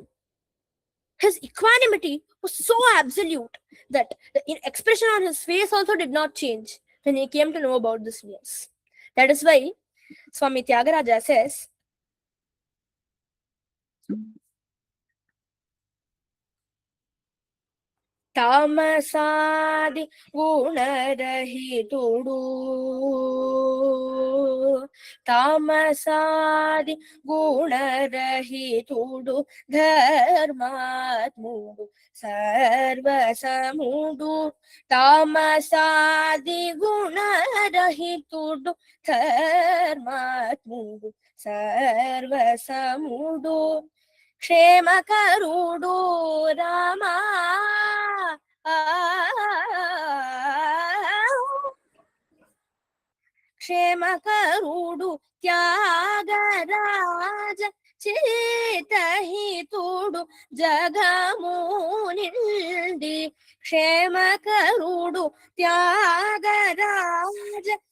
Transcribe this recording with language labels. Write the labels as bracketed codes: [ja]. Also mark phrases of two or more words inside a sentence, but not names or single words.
[en] His equanimity was so absolute that the expression on his face also did not change when he came to know about this news. That is why Swami Tyagaraja says, [te] తామసాది గుణరహితుడు తామసాది గుణరహితుడు ధర్మాత్ముడు సర్వసముడు తామసాది గుణరహితుడు ధర్మాత్ముడు సర్వసముడు క్షేమకరుడు రామా క్షేమకరుడు త్యాగరాజ చేతహితుడు జగమునిండి క్షేమకరుడు త్యాగరాజ